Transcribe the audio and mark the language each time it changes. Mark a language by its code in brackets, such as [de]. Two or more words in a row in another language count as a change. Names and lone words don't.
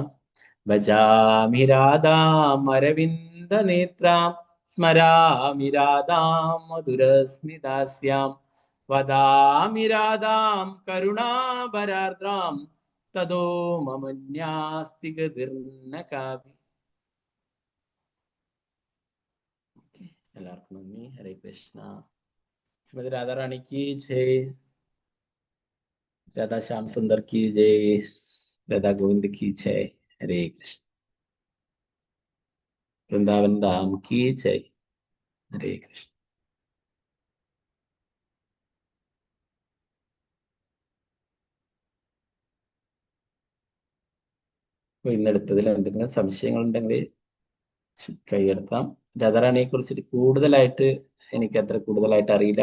[sa] ഭജാമി രാധാം അരവിന്ദ നേത്രാം സ്മരാമി രാധാം മധുരസ്മിതാസ്യാം വദാമി രാധാം കരുണാപരാർദ്രാം തദോ മമന്യാസ്തി ഗതിർന കാവി. [ml] എല്ലാവർക്കും നന്ദി. ഹരേ കൃഷ്ണ. [hi] ശ്രീമതി രാധാറാണി की जय, राधा श्याम सुंदर की जय, राधा गोविंद की जय. हरे कृष्ण. वृंदावन धाम की जय. हरे कृष्ण. [ml] ഇന്നെടുത്തതിൽ എന്തെങ്കിലും സംശയങ്ങൾ ഉണ്ടെങ്കിൽ കൈയെടുത്താം. രാധാറാണിയെ കുറിച്ചിട്ട് കൂടുതലായിട്ട് എനിക്ക് അത്ര കൂടുതലായിട്ട് അറിയില്ല.